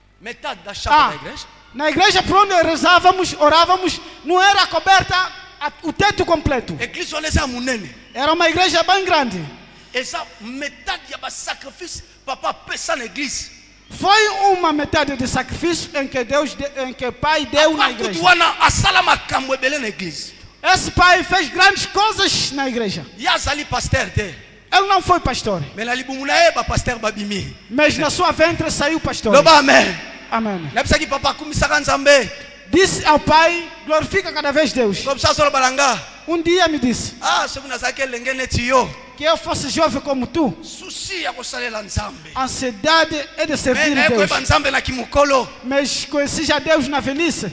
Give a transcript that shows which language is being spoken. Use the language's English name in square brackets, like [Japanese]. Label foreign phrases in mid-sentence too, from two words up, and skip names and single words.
[Portuguese] metade da chapa da igreja. Na igreja por onde rezávamos, orávamos, não era coberta o teto completo. [Lingala] Église oleza munene. [Portuguese] Era uma igreja bem grande. Essa metade [Lingala] ya sacrifício papa pesa na église. [Portuguese] Foi uma metade de sacrifício em que o pai deu na igreja. [Lingala] Asala makambo ebele na église. [Portuguese] Esse pai fez grandes coisas na igreja. [Lingala] Yazali pasteur te. [Portuguese] Ele não foi pastor. [Lingala] Pasteur babimi. [Portuguese] Mas na sua ventre saiu pastor. [Lingala] Loba amen. [Portuguese] Amém. [Lingala] Napsaki papa kumisaka nzambe. [Portuguese] Disse ao pai, glorifica cada vez Deus. Um dia me disse que eu fosse jovem como tu. A ansiedade é de servir Deus. Mas conheci já Deus na velhice.